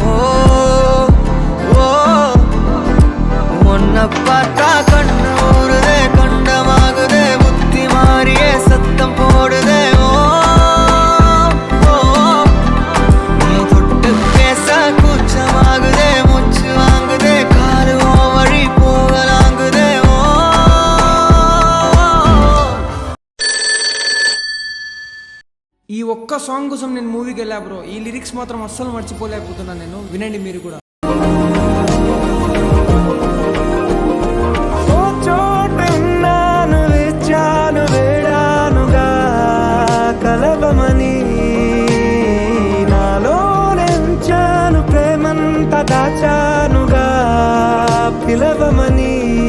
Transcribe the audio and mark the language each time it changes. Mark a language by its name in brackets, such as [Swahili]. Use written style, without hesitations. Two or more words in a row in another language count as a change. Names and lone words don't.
[Tamil] உன்னை பார்த்தா கண்ணு ஊறுதே கண்டமாகுதே புத்தி மாறியே சத்தம் போடுதே நீ தொட்டு பேச கூச்சமாகுதே மூச்சு வாங்குதே காலு வழி போகலாங்குதே [Telugu] ఈ ఒక్క సాంగ్ కోసం నేను మూవీకి వెళ్ళా బ్రో. ఈ లిరిక్స్ మాత్రం అస్సలు మర్చిపోలేకపోతున్నాను నేను. వినండి మీరు కూడా. కలవమని నాలో నెంచాను ప్రేమంత దాచానుగా పిలవమని